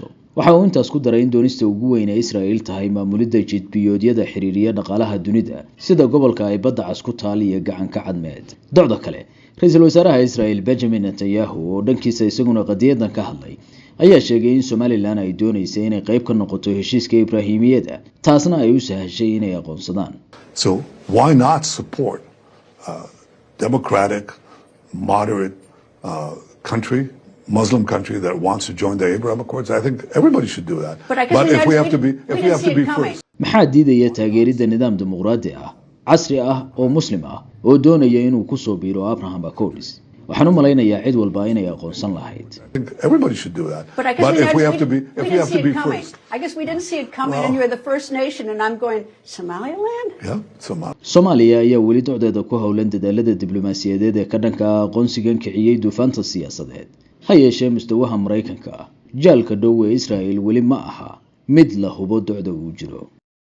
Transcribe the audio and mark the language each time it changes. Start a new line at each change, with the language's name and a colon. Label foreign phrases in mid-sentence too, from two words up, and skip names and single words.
Somali: waxa uu intaas ku daray in doonista ugu weyn ee Israel tahay maamulidda jidbiyoodyada xiriiriya dhaqaalaha dunida sida gobolka ay badda cas ku taal iyo gacanka cadmeed. docda kale ra'iisul wasaaraha Israel Benjamin Netanyahu oo dhankiisa isaguna qadiyadan ka hadlay ayaa sheegay in Somaliland ay doonaysay inay qayb ka noqoto heshiiska Ibraahimiyada, taasna ay u sahashay inay aqoonsadaan.
English: So why not support democratic, moderate country, Muslim country that wants to join the Abraham Accords? I think everybody should do that. But if we have to be first.
Somali: maxaa diidaya taageeridda nidaam dimuqraadi ah, casri ah oo muslim ah oo doonaya inuu ku soo biiro Abraham Accords? waxaan u malaynayaa cid walba inay aqoonsan lahayd.
English: I think everybody should do that. But if we have to be first. I guess we didn't see it coming, and you're the first nation, and I'm going, Somaliland? Yeah, Somalia.
Somali: Soomaaliya ayaa weli docdeeda ku howlan dadaalada diblomaasiyadeed ee ka dhanka ah aqoonsigan kiciyay duufaanta siyaasadeed. ha yeeshee mustawaha Mareykanka jaalka dhow ee Israel weli ma aha mid la hubo docda uu jiro.